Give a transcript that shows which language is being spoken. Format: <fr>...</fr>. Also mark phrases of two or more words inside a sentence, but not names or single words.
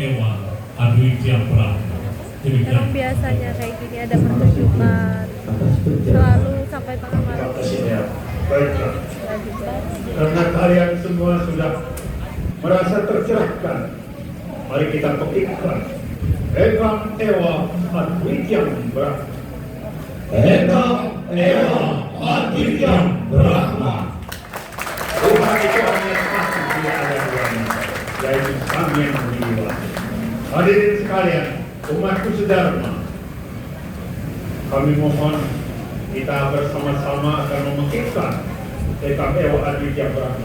<sa>एव, आदित्य प्रह्म. Demikian.</sa> <id>Emang biasanya kayak gini ada pertunjukan. atas perjalanan Selalu sampai tengah malam. Pastinya. Baiklah. Lagi banget. Karena kalian semua sudah merasa tercerahkan, mari kita petikkan</id> <sa>एकम् एव अद्वितीयम् ब्रह्म. एकम् एव आदित्य ब्रह्म.</sa> <id>Tuhan itu hanya satu, tidak ada duanya, yaitu Sang Yang Widi. Hadirin sekalian, umatku sedharma, kami mohon kita bersama-sama akan memekikkan</id> <sa>एकम् एव आदित्य ब्रह्म.</sa>